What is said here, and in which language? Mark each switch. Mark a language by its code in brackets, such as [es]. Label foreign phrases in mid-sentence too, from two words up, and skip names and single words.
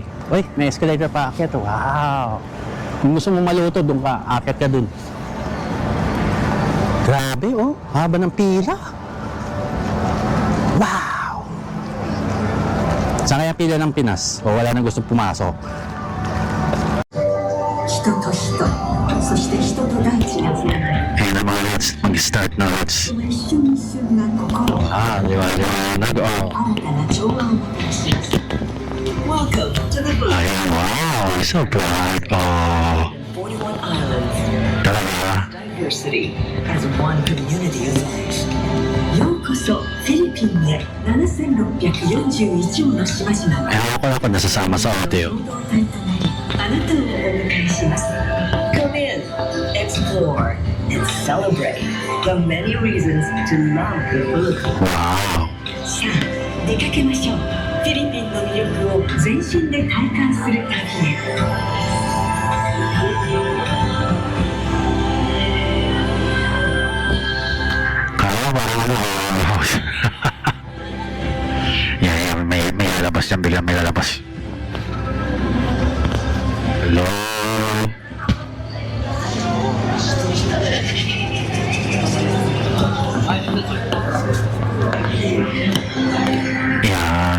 [tl] Uy, may escalator pa akyat. Wow. Kung gusto mo maluto, dun ka. Akyat ka dun. Grabe, oh. Haba ng pila. Wow. Saan kaya pila ng Pinas? O wala nang gusto pumasok? [ja] 人と人、そして人と大地がつながる。 [tl] Ayun na mga lods, mag-start na lods. [ja] 一瞬一瞬が心を [tl] liwanag. Oh. [ja] 新たな調和をもたらします。 [en] Welcome to the Blue Ayun, wow. So bright. Oh. 41 Islands. [tl] Talaga. [en] diversity as one community of life. [ja] ようこそフィリピンへ7641もの島々は [tl] Eh, ako lang kung nasasama sa audio. [ja] 共同体となりあなたをお迎えします [en] Come in, explore, and celebrate the many reasons to love the Philippines. Wow. [ja] さあ出かけましょうフィリピンの魅力を全身で体感する旅へ [tl] Kaya parang ano. Yan, may lalabas yan. Biglang may lalabas. Hello? Yan.